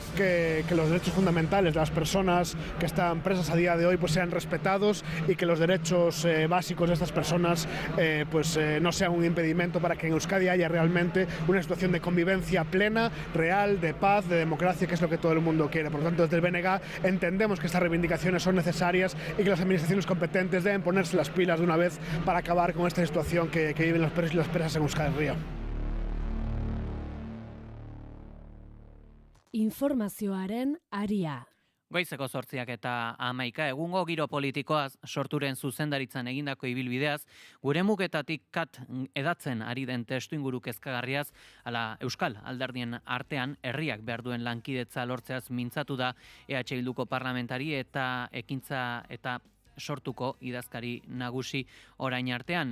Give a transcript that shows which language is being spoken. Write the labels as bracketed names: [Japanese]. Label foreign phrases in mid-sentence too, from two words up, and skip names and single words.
[Spanish] Que los derechos fundamentales de las personas que están presas a día de hoy pues sean respetados y que los derechos básicos de estas personas no sean un impedimento para que en Euskadi haya realmente una situación de convivencia plena, real, de paz, de democracia, que es lo que todo el mundo quiere. Por lo tanto, desde el BNG entendemos que estas reivindicaciones son necesarias y que las administraciones competentes deben ponerse las pilas de una vez para acabar con esta situación que viven los presos y las presas en Euskal Herria. [Basque] Informazioaren aria. Goizeko 8 eta 11 egungo giro politikoaz sorturen zuzendaritzan egindako ibilbideaz, gure mugetatik edatzen ari den testuinguru kezkagarriaz, ala Euskal alderdien artean herriak behar duen lankidetza lortzeaz mintzatu da EH Bilduko parlamentari eta ekintza eta sortuko idazkari nagusi orain artean.